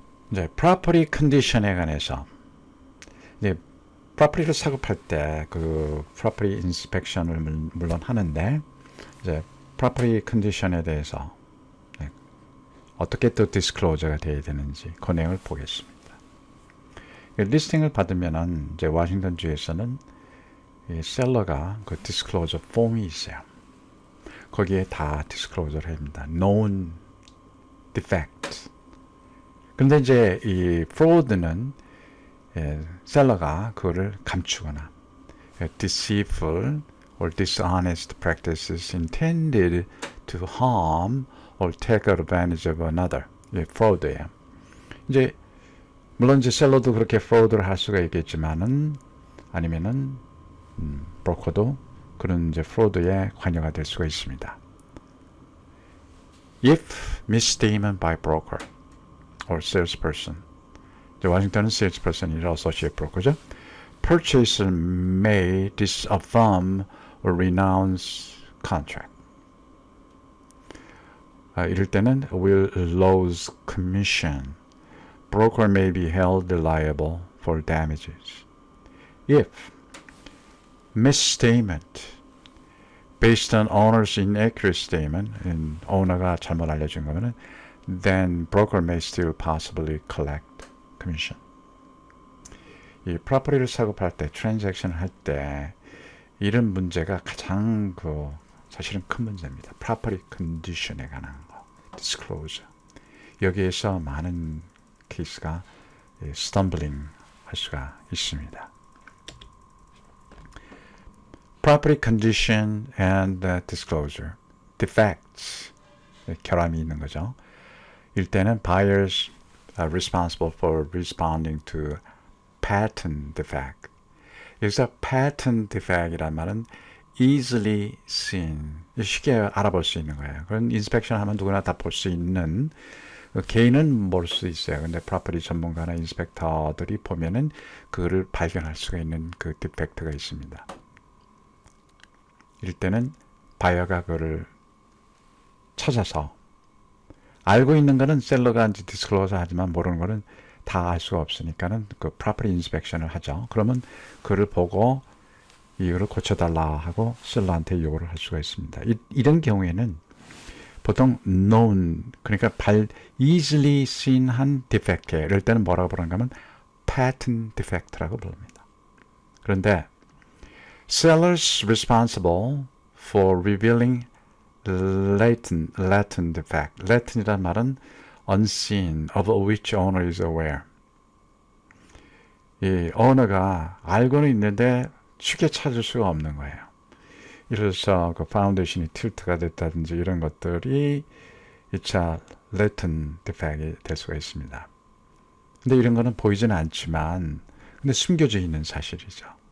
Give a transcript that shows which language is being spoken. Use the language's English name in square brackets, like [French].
[Korean] 이제 property condition에 관해서 이제 property를 사고 팔 때 그 property inspection을 물론 하는데 이제 property condition에 대해서 어떻게 또 디스클로저가 돼야 되는지 그 내용을 보겠습니다. 리스팅을 받으면은 이제 워싱턴 주에서는 이 셀러가 그 디스클로저 폼이 있어요. 거기에 다 디스클로저를 합니다. [English] known defect. [Korean] 근데 이제 이 [English] fraud는 [Korean] 셀러가 그거를 감추거나 [English] deceitful or dishonest practices intended to harm or take advantage of another. [Korean] fraud예요. 이제 물론 이제 셀러도 그렇게 fraud를 할 수가 있겠지만은 아니면은 브로커도 그런 이제 fraud에 관여가 될 수가 있습니다. [English] If misstatement by broker or salesperson. [Korean] 이제 워싱턴은 salesperson이라 associate broker죠. [English] Purchaser may disaffirm or renounce contract. [Korean] 이럴 때는 [English] will lose commission. Broker may be held liable for damages. If misstatement based on owner's inaccurate statement, [Korean] owner가 잘못 알려준 거면은 [English] then broker may still possibly collect commission. [Korean] 이 프로퍼티를 사고 팔 때, 트랜잭션을 할 때 이런 문제가 가장 사실은 큰 문제입니다. 프로퍼티 컨디션에 관한 거, disclosure. 여기에서 많은 케이스가 stumbling 할 수가 있습니다. [English] Property condition and disclosure, defects, [Korean] 결함이 있는 거죠. 일때는 [English] buyers are responsible for responding to patent defect. [Korean] 여기서 patent defect이란 말은 [English] easily seen, [Korean] 쉽게 알아볼 수 있는 거예요. 그런 인스펙션 하면 누구나 다 볼 수 있는, 개인은 모를 수 있어요. 근데 프로퍼티 전문가나 인스펙터들이 보면은 그거를 발견할 수가 있는 그 디펙트가 있습니다. 이럴 때는 바이어가 그거를 찾아서, 알고 있는 거는 셀러가 이제 디스클로저 하지만 모르는 거는 다 알 수가 없으니까는 그 프로퍼티 인스펙션을 하죠. 그러면 그를 보고 이거를 고쳐달라 하고 셀러한테 요구를 할 수가 있습니다. 이런 경우에는 보통 known, 그러니까 [English] easily seen [Korean] 한 defect, 이럴 때는 뭐라고 부르는가 하면 patent defect라고 부릅니다. 그런데 [English] sellers responsible for revealing latent defect. latent이란 말은 unseen, of which owner is aware. [Korean] 이 owner가 알고는 있는데 쉽게 찾을 수가 없는 거예요. 이래서 그 파운데이션이 틸트가 됐다든지 이런 것들이 2차 latent defect이 될 수가 있습니다. 근데 이런 거는 보이지는 않지만 근데 숨겨져 있는 사실이죠.